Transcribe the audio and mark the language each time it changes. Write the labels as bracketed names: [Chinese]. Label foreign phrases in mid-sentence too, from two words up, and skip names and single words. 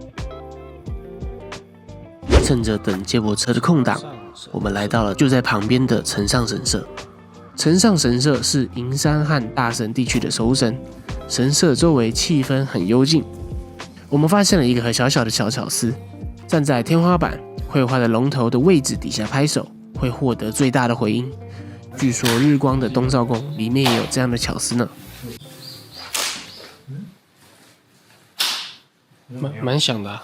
[Chinese] 趁着等接駁車的空檔，我們來到了就在旁邊的承上神社。承上神社是銀山和大森地區的守護神，神社周圍氣氛很幽靜。我們發現了一個很小小的小巧思，站在天花板繪畫的龍頭的位置底下拍手，會獲得最大的回音。據說日光的東照宮裡面也有這樣的巧思呢，蠻想的啊。